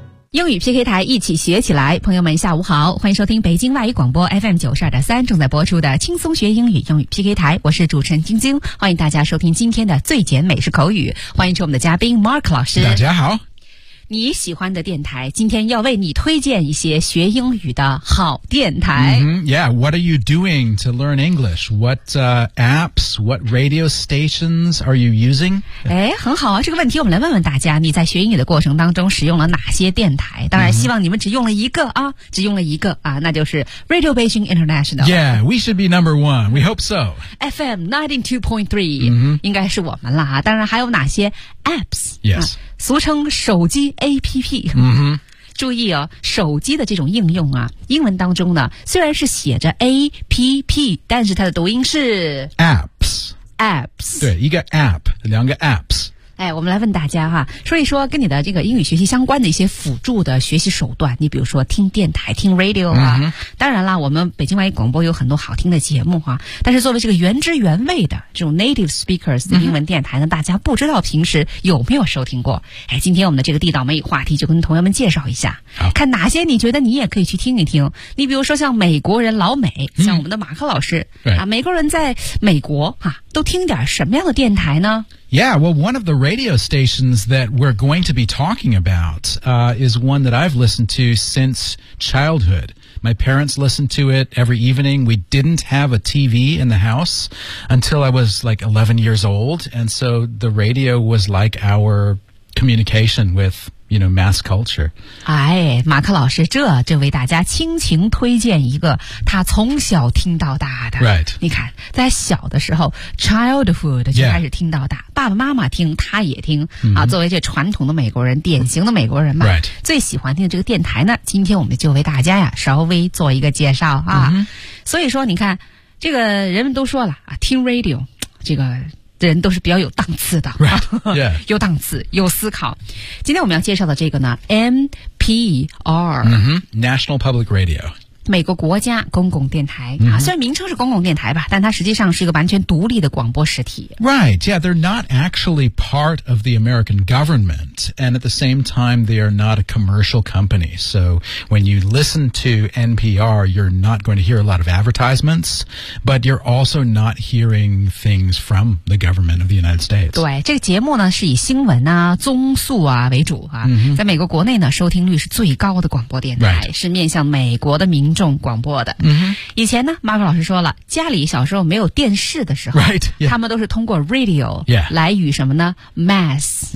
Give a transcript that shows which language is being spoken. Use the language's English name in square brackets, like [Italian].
[Chinese] 英语 PK 台一起学起来，朋友们下午好，欢迎收听北京外语广播 FM92.3 正在播出的轻松学英语英语 PK 台，我是主持人晶晶，欢迎大家收听今天的最简美式口语，欢迎出我们的嘉宾 Mark 老师。大家好，你喜欢的电台今天要为你推荐一些学英语的好电台、 [English] Yeah, what are you doing to learn English? What、apps, what radio stations are you using? [Chinese] 哎，很好啊，这个问题我们来问问大家，你在学英语的过程当中使用了哪些电台，当然希望你们只用了一个啊、mm-hmm. 只用了一个啊，那就是 Radio Beijing International. [English] Yeah, we should be number one. We hope so. [Chinese] FM 92.3、mm-hmm. 应该是我们了啊，当然还有哪些 apps? [English] Yes.、 [Chinese] 俗称手机 APP、 mm-hmm. 注意哦，手机的这种应用啊，英文当中呢虽然是写着 APP， 但是它的读音是 [English] Apps Apps， [Chinese] 对，一个 App， 两个 Apps。哎，我们来问大家哈，说一说跟你的这个英语学习相关的一些辅助的学习手段，你比如说听电台，听 Radio 啊、mm-hmm. 当然啦，我们北京外语广播有很多好听的节目哈，但是作为这个原汁原味的这种 native speakers 的英文电台呢、mm-hmm. 大家不知道平时有没有收听过。哎，今天我们的这个地道美语话题就跟同学们介绍一下，看哪些你觉得你也可以去听一听。你比如说像美国人老美、mm-hmm. 像我们的马克老师、 [English] right. [Chinese] 啊，美国人在美国哈、啊、都听点什么样的电台呢？ [English] Yeah, well, one of the radio stations that we're going to be talking about, is one that I've listened to since childhood. My parents listened to it every evening. We didn't have a TV in the house until I was like 11 years old. And so the radio was like our communication with... You know, mass culture. [Chinese] 哎，马克老师，这为大家倾情推荐一个他从小听到大的。 [English] Right. [Chinese] 你看，在小的时候 ，childhood 就开始听到大， yeah. 爸爸妈妈听，他也听、mm-hmm. 啊。作为这传统的美国人，典型的美国人嘛， [English] right. [Chinese] 最喜欢听的这个电台呢，今天我们就为大家呀稍微做一个介绍啊。 Mm-hmm. 所以说，你看，这个人们都说了啊，听 radio 这个。人都是比较有档次的、 [English] right. yeah. [Chinese] 有档次有思考。今天我们要介绍的这个呢 NPR、 [English] mm-hmm. National Public Radio， [Chinese] 美国国家公共电台、 mm-hmm. 啊、虽然名称是公共电台吧，但它实际上是一个完全独立的广播实体。 [English] Right, yeah, they're not actually part of the American government, and at the same time they are not a commercial company, so when you listen to NPR you're not going to hear a lot of advertisements, but you're also not hearing things from the government of the United States. [Chinese] 对，这个节目呢是以新闻啊综述啊为主啊、 mm-hmm. 在美国国内呢收听率是最高的广播电台、 [English] right. [Chinese] 是面向美国的民众广播的、 mm-hmm. 以前呢 Mark 老师说了，家里小时候没有电视的时候 [English] right,、yeah. [Chinese] 他们都是通过 radio 来与什么呢 mass、